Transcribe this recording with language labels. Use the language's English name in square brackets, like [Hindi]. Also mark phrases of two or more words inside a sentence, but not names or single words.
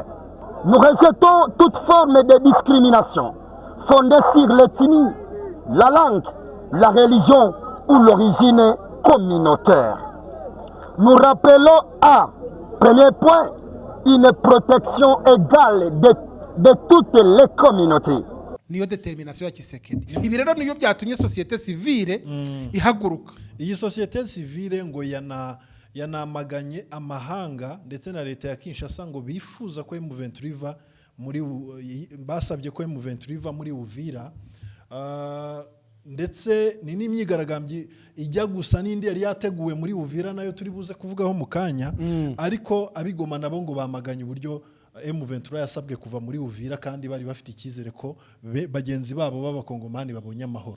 [French] Nous rejetons toute forme de discrimination fondée sur l'ethnie, la langue, la religion ou l'origine communautaire. Nous rappelons à, premier point, une protection égale de toutes les communautés. [Kinyarwanda] Niyo determination ya Tshisekedi. Ibi rero niyo byatumye [French] societe civile [Kinyarwanda] ihaguruka. Iyi [French] societe civile [Kinyarwanda] ngo yanamaganye amahanga ndetse na leta ya Kinshasa ngo bifuza ko M23 basabye ko M23 muri Uvira, ndetse ni n'imyigaragambyo ijya gusa n'indi yari yateguwe muri Uvira nayo turi buze kuvugaho mu kanya, ariko abigoma nabo ngo bamaganye uburyo M23 yasabwe kuva muri Uvira kandi bari bafite icyizere ko bagenzi babo b'abakongomani babonye amahoro.